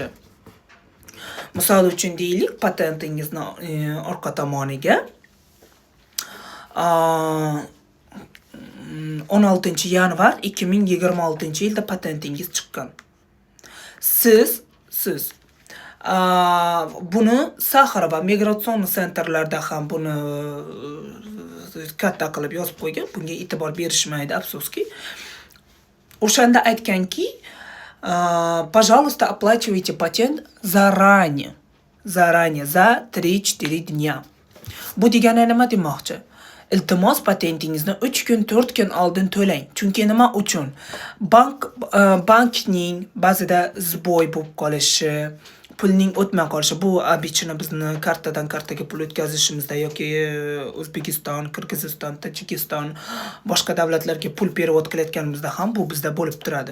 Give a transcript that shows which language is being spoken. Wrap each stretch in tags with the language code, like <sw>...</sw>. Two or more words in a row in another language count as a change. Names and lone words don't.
<uz>Misol uchun deylik, patentingizni orqa tomoniga 16-yanvar 2026-yilda patentingiz chiqqan. Siz buni Saxar va migratsion sentrlarda ham buni katta qilib yozib qo'ygan. Bunga e'tibor berishmaydi, afsuski. O'shanda aytganki,</uz> <ru>пожалуйста, оплачивайте патент заранее, за 3-4 dня.</ru> <uz>Bu degani nima demoqchi? Iltimos patentingizni 3 kun, 4 kun oldin to'lang. Chunki nima uchun? Bankning ba'zida zboy bo'lib qolishi, pulning o'tmay qolishi, bu обычно bizni kartadan kartaga pul o'tkazishimizda yoki O'zbekiston, Qirg'iziston, Tojikiston, boshqa davlatlarga pul perevod qilayotganimizda ham bu bizda bo'lib turadi.</uz>